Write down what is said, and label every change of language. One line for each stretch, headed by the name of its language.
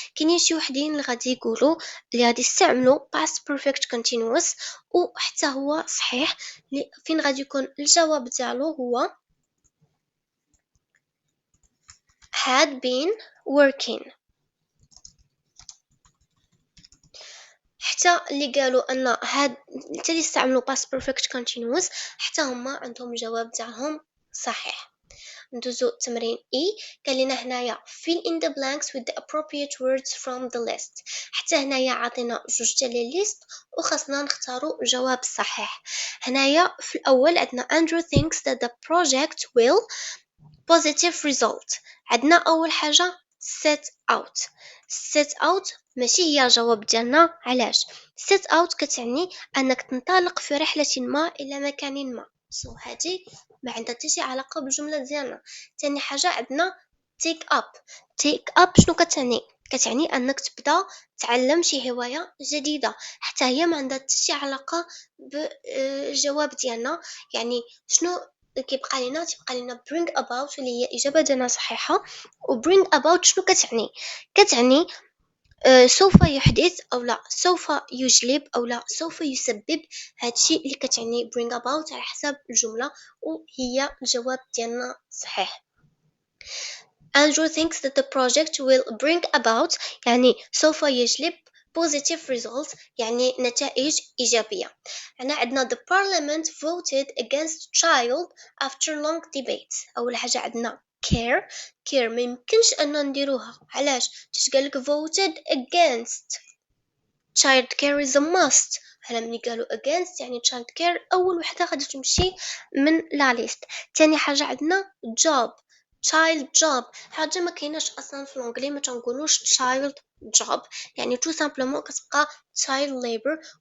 Arabic: كاينين شي وحدين اللي غادي يقولوا اللي غادي يستعملوا past perfect continuous وحتى هو صحيح، فين غادي يكون الجواب ديالو هو
English: had been working.
Arabic: حتى اللي قالوا أن هاد حتى اللي استعملوا past perfect continuous حتى هما عندهم جواب تاعهم صحيح. ندوزو تمرين E. قال لنا هنايا
English: fill in the blanks with the appropriate words from the list.
Arabic: حتى هنايا عطينا جوج تاع لي ليست وخاصنا نختاروا الجواب الصحيح. هنايا في الأول عندنا
English: Andrew thinks that the project will positive result.
Arabic: عندنا أول حاجة set out. set out ماشي هي الجواب ديالنا. علاش؟ set out كتعني أنك تنطلق في رحلة ما إلى مكان ما. هذه ما عندها حتى شي علاقة بالجملة ديالنا. تاني حاجة عندنا take up. take up شنو كتعني؟ كتعني أنك تبدا تعلم شي هواية جديدة. حتى هي ما عندها حتى شي علاقة بالجواب ديالنا. يعني شنو تبقى لنا bring about اللي هي إجابة ديالنا صحيحة. و bring about شنو كتعني؟ كتعني سوف يحدث أو لا سوف يجلب أو لا سوف يسبب. هادشي اللي كتعني bring about على حسب الجملة وهي الجواب ديالنا صحيح.
English: Andrew thinks that the project will bring about
Arabic: يعني سوف يجلب
English: positive results
Arabic: يعني نتائج إيجابية.
English: عندنا the parliament voted against child after long debates.
Arabic: أول حاجة عندنا care ما يمكنش أن نديروها. علاش؟ تشقالك voted against.
English: child care is a must.
Arabic: هلا ملي قالوا against يعني child care أول وحدة غادي تمشي من لا ليست. تاني حاجة عندنا job child job. حاجة ما كايناش أصلا في الانجلي ما تنقولوش child job يعني
French: tout simplement
Arabic: كتبقى child labor.